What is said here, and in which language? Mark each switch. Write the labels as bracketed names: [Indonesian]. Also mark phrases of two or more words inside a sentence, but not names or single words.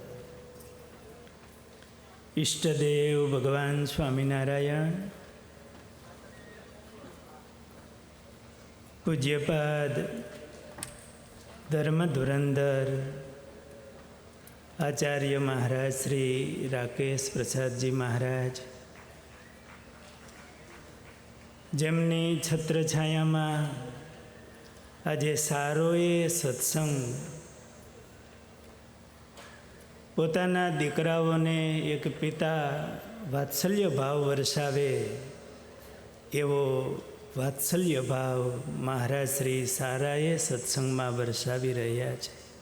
[Gujarati] ઇષ્ટદેવ ભગવાન સ્વામીનારાયણ, પૂજ્યપાદ ધર્મ ધુરંધર આચાર્ય મહારાજ શ્રી રાકેશ પ્રસાદ જી મહારાજ, જેમની છત્રછાયામાં આજે સારો એ સત્સંગ પોતાના દીકરાઓને એક પિતા વાત્સલ્ય ભાવ વરસાવે એવો વાત્સલ્ય ભાવ મહારાજ શ્રી સારાએ સત્સંગમાં વરસાવી રહ્યા છે।